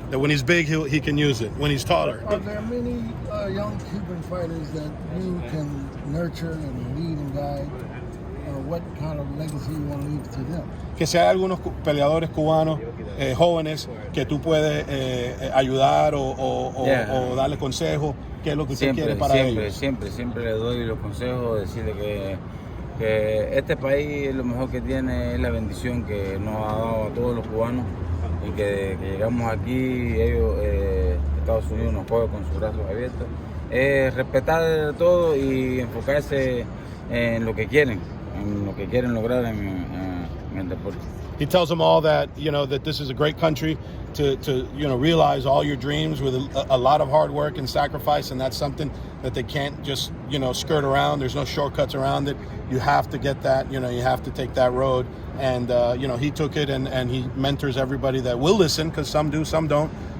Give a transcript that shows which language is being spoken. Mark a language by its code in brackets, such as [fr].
[en] That when he's big, he can use it. When he's taller. Are there many young Cuban fighters that you can nurture and lead and guide? Or what kind of legacy you want to leave to them? [es] Que si hay algunos peleadores cubanos jóvenes que tú puedes ayudar o darle consejos, ¿qué es lo que usted quiere para ellos? Siempre le doy los consejos, decirle que este país lo mejor que tiene es la bendición que nos ha dado a todos los cubanos y que llegamos aquí, ellos, Estados Unidos nos coge con sus brazos abiertos. Respetar todo y enfocarse en lo que quieren lograr en el deporte. [en] He tells them all that that this is a great country to realize all your dreams with a lot of hard work and sacrifice, and that's something that they can't just skirt around. There's no shortcuts around it. You have to get that. You have to take that road, and he took it, and he mentors everybody that will listen, because some do, some don't.